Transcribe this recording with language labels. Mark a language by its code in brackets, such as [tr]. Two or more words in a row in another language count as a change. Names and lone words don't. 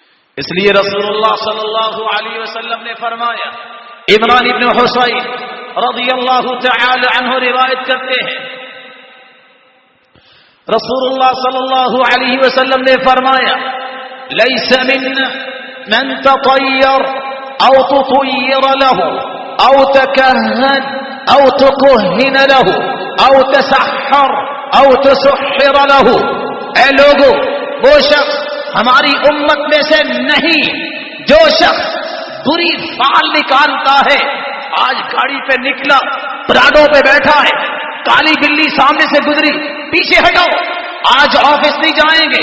[ur] اس لیے رسول اللہ [ar] صلی اللہ علیہ وسلم [ur] نے فرمایا، عمران ابن حسین [ar] رضی اللہ تعالی عنہ [ur] روایت کرتے ہیں، رسول اللہ [ar] صلی اللہ علیہ وسلم [ur] نے فرمایا، [ar] لیس منا من تطیر او تطیر له او تکہن او تکہن له او تسحر او تسحر له۔ [ur] اے لوگو، وہ شخص ہماری امت میں سے نہیں جو شخص بری فال نکالتا ہے۔ آج گاڑی پہ نکلا، پراڈو پہ بیٹھا ہے، کالی بلی سامنے سے گزری، پیچھے ہٹو، آج آفس نہیں جائیں گے۔